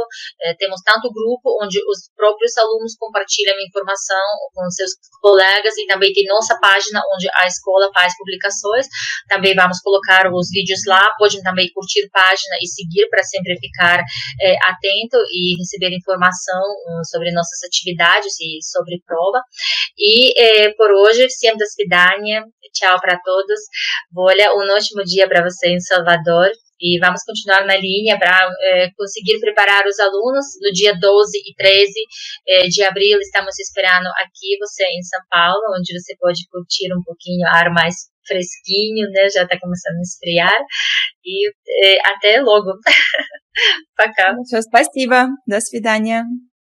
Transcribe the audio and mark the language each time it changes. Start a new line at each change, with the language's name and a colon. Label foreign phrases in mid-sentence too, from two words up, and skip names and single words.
Portuguese: Temos tanto grupo onde os próprios alunos compartilham informação com seus colegas, e também tem nossa página onde a escola faz publicações. Também vamos colocar os vídeos lá. Podem também curtir a página e seguir para sempre ficar atento e receber informação sobre nossas atividades e sobre prova. E por hoje,
Russian: всем до свидания.
Portuguese: Tchau para todos. Olha, um ótimo dia para você em Salvador. E vamos continuar na linha para conseguir preparar os alunos. No dia 12 e 13 de abril, estamos esperando aqui você em São Paulo, onde você pode curtir um pouquinho ar mais fresquinho, né? Já está começando a esfriar. E até logo.
Russian: Пока. Спасибо. До свидания.